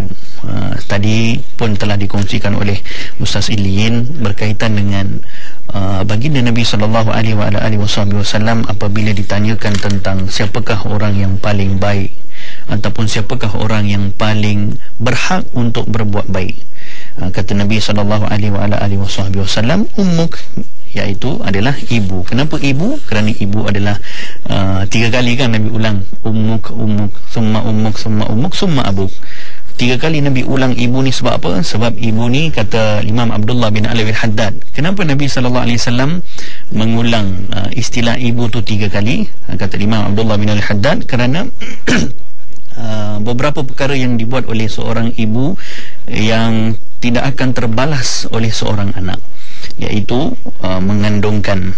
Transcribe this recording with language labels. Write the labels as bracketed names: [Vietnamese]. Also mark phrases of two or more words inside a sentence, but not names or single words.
[Malay] Tadi pun telah dikongsikan oleh Ustaz Ilin berkaitan dengan baginda Nabi [Arabic] صلى الله عليه وسلم [Malay] apabila ditanyakan tentang siapakah orang yang paling baik ataupun siapakah orang yang paling berhak untuk berbuat baik. Kata Nabi SAW, ummuk, iaitu adalah ibu. Kenapa ibu? Kerana ibu adalah 3 kali kan Nabi ulang [Arabic] أمك، أمك، ثم أمك، ثم أمك، ثم أبوك. [Malay] 3 kali Nabi ulang ibu ni sebab apa? Sebab ibu ni, kata Imam Abdullah bin Alawi Al-Haddad, kenapa Nabi SAW mengulang istilah ibu tu 3 kali? Kata Imam Abdullah bin Alawi Al-Haddad, kerana beberapa perkara yang dibuat oleh seorang ibu yang tidak akan terbalas oleh seorang anak, iaitu mengandungkan.